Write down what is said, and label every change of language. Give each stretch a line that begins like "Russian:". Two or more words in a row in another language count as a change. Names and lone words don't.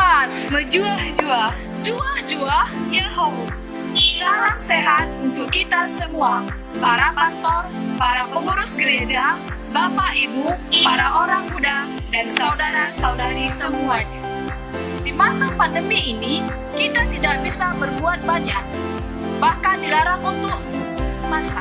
Batak Karo: Mas, menjuah-juah, juah-juah, Yahoo.
Indonesian: Salam sehat untuk kita semua, para pastor, para pengurus gereja, Bapak Ibu, para orang muda, dan saudara-saudari semuanya. Di masa pandemi ini, kita tidak bisa berbuat banyak, bahkan dilarang untuk masak.